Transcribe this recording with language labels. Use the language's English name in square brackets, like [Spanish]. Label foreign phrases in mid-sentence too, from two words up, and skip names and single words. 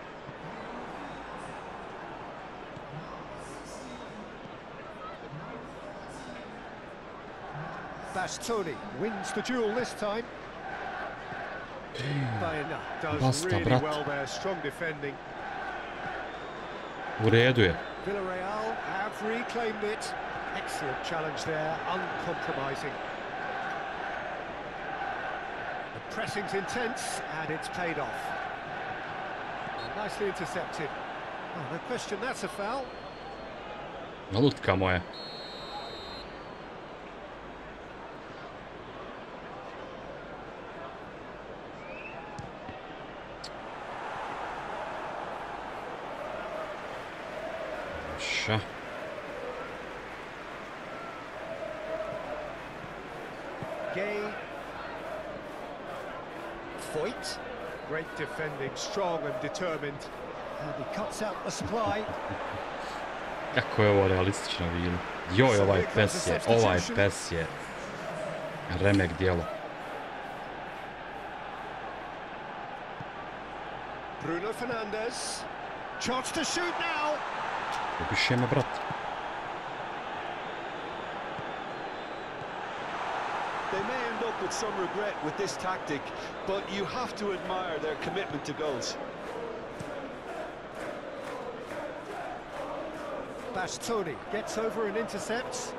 [English] Bastoni wins the duel this time. Baena does really well there, strong defending. [Croatian] U redu je. [English] Villarreal have reclaimed it. Excellent challenge there, uncompromising. The pressing's intense and it's paid off. Nicely intercepted. Oh, no question, that's a foul. [Croatian] Lutka moja. Ša. Gay. Foyt. [English] Great defending, strong and determined. And he cuts out the supply. [Croatian] Kako je ovo realistično bilo. Joj, ovaj pes je remek dijelo. Bruno Fernandes. [English] Chance to shoot now. [Croatian] Upiše me, brat. [English] They may end up with some regret with this tactic, but you have to admire their commitment to goals. Bastoni gets over and intercepts.